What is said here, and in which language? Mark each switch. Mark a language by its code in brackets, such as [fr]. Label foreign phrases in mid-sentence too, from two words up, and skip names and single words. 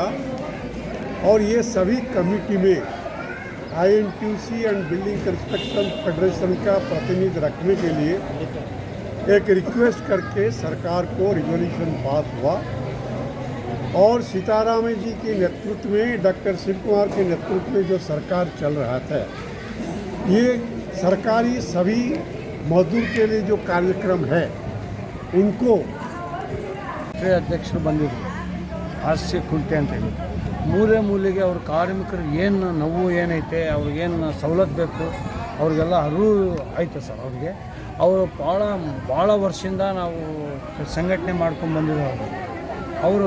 [hi] और ये सभी कमेटी में INTUC [en] and building construction federation [hi] का प्रतिनिधि रखने के लिए एक रिक्वेस्ट करके सरकार को रिजोल्यूशन पास हुआ. और सीतारामन जी के नेतृत्व में, डॉक्टर शिव कुमार के नेतृत्व में जो सरकार चल रहा था, ये सरकारी सभी मजदूर के लिए जो कार्यक्रम है उनको [kn] ಅಧ್ಯಕ್ಷರು ಬಂದಿದ್ರು. ಹಾಸ್ಯ ಕುಂಟೆ ಅಂತೇಳಿ ಮೂಲೆಗೆ ಅವ್ರ ಕಾರ್ಮಿಕರು ಏನು ನೋವು ಏನೈತೆ, ಅವ್ರಿಗೇನು ಸವಲತ್ತು ಬೇಕು, ಅವ್ರಿಗೆಲ್ಲ ಅರಿವು ಐತೆ ಸರ್. ಅವರು ಭಾಳ ವರ್ಷದಿಂದ ನಾವು ಸಂಘಟನೆ ಮಾಡ್ಕೊಂಡು ಬಂದಿರೋರು.